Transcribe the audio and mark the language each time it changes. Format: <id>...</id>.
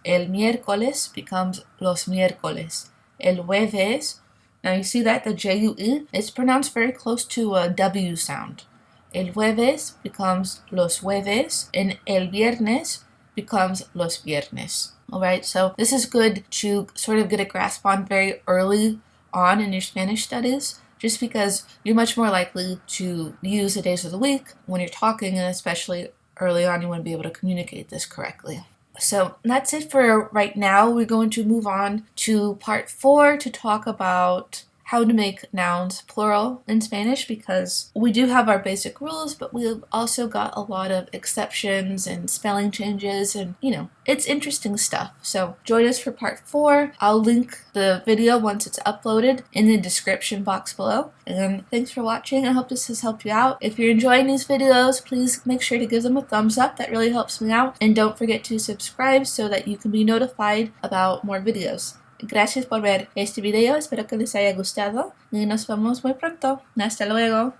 <es>El miércoles</es> <en>becomes</en> <es>los miércoles. El jueves,</es> <en>now you see that the J-U-E is pronounced very close to a W sound.</en> <es>El jueves</es> <en>becomes</en> <es>los jueves, and el viernes becomes los viernes.</es> <en>Alright, so this is good to sort of get a grasp on very early on in your Spanish studies, just because you're much more likely to use the days of the week when you're talking, and especially early on you want to be able to communicate this correctly. So that's it for right now. We're going to move on to part 4 to talk about how to make nouns plural in Spanish, because we do have our basic rules, but we've also got a lot of exceptions and spelling changes, and it's interesting stuff. So join us for part 4. I'll link the video once it's uploaded in the description box below. And thanks for watching. I hope this has helped you out. If you're enjoying these videos, please make sure to give them a thumbs up. That really helps me out. And don't forget to subscribe so that you can be notified about more videos.</en> <es>Gracias por ver este video, espero que les haya gustado y nos vemos muy pronto. Hasta luego.</es>